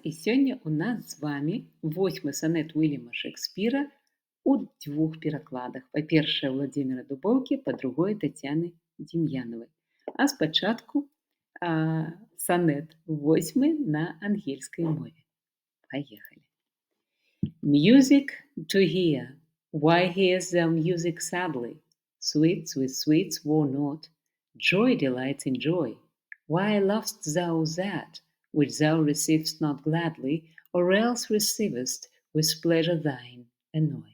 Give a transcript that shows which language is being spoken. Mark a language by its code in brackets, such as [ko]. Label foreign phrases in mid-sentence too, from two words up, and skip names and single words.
[be] І сёння у нас з вами 8 сонет Уильяма Шекспіра у двух перакладах. Па-першае, Владзіміра Дубоўкі, па-другое, Тацяны Дем'янавай. А спачатку сонет 8 на ангельскай мове. Паехалі. [en] Music to hear. Why hears thou music sadly? Sweets with sweets war not. Joy delights in joy. Why lovest thou that which thou receivest not gladly, or else receivest with pleasure thine annoy?